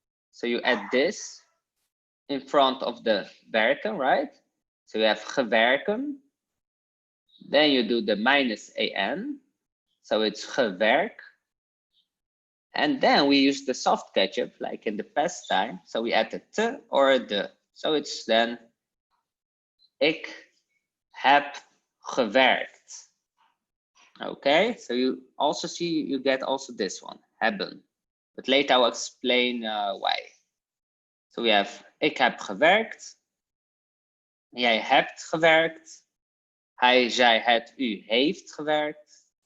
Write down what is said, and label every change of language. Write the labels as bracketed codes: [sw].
[en] So you add this in front of the werken, right? So you have gewerken. Then you do the minus an. So it's gewerk. And then we use the soft ketchup like in the past time. So we add a t or a de. So it's then [nl] ik heb gewerkt. [en] Okay, so you also see, you get also this one, hebben. But later I'll explain why. So we have, [nl] ik heb gewerkt. Jij hebt gewerkt. Hij, zij, het, u heeft gewerkt.